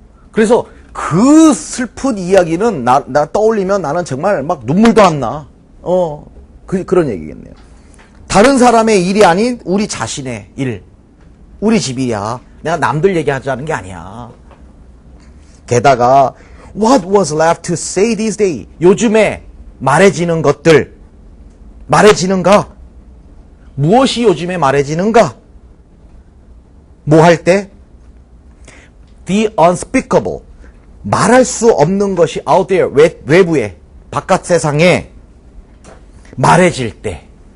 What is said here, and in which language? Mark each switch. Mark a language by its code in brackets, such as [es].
[ko] 그래서 그 슬픈 이야기는 나 떠올리면 나는 정말 막 눈물도 안 나. 그런 얘기겠네요. 다른 사람의 일이 아닌 우리 자신의 일. 우리 집이야. 내가 남들 얘기하자는 게 아니야. 게다가 [en] What was left to say this day? [ko] 요즘에 말해지는 것들. 말해지는가? 무엇이 요즘에 말해지는가? 뭐 할 때? [en] The unspeakable. [ko] 말할 수 없는 것이 [en] out there, [ko] 외부에, 바깥 세상에 말해질 때.